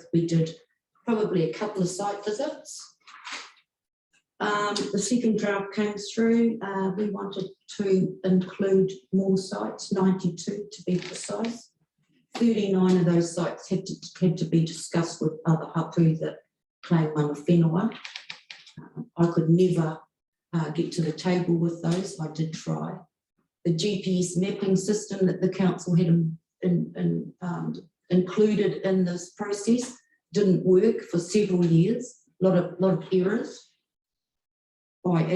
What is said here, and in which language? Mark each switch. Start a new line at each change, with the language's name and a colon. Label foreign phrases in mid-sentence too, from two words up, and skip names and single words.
English: We did probably a couple of site visits. The second draft came through. We wanted to include more sites, 92 to be precise. 39 of those sites had to be discussed with other hapu that claim
Māori: mana whenua.
English: I could never get to the table with those. I did try. The GPS mapping system that the council had included in this process didn't work for several years. A lot of errors. i.e.